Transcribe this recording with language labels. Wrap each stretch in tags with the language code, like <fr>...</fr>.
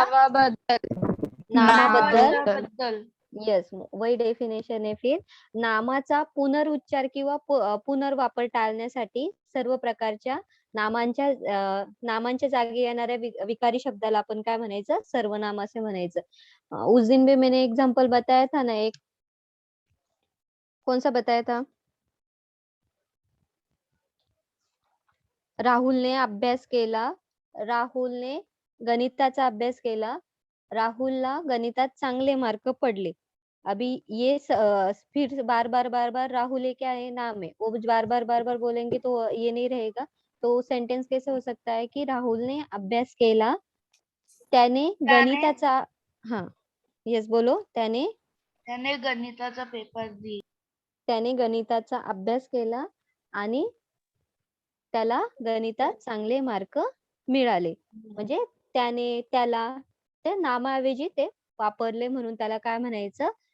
<mr>नामाबद्दल. बद्दल. येस, वही डेफिनेशन आहे. फिर नामाचा पुनरुच्चार किंवा पुनर्वापर टाळण्यासाठी सर्व प्रकारच्या नामांच्या जागी येणाऱ्या विकारी शब्दाला आपण काय म्हणायचं? सर्वनाम असे म्हणायचं.</mr> <hi>उस दिन भी मैंने एग्जांपल बताया था ना एक. कौन सा बताया था?</hi> <mr>राहुलने अभ्यास केला. राहुलने गणिताचा अभ्यास केला. राहुलला गणितात चांगले मार्क पडले.</mr> <hi>अभी ये फिर बार बार राहुल ये क्या है? नाम है. वो बार बार बोलेंगे तो ये नहीं रहेगा. तो सेंटेंस कैसे हो सकता है कि</hi> <mr>राहुलने अभ्यास केला. त्याने गणिताचा, हा, येस बोलो. त्याने गणिताचा पेपर दिला. त्याने गणिताचा अभ्यास केला आणि त्याला गणितात चांगले मार्क मिळाले. म्हणजे त्याने, त्याला, ते नामाऐवजी ते वापरले म्हणून त्याला काय म्हणायचं?</mr>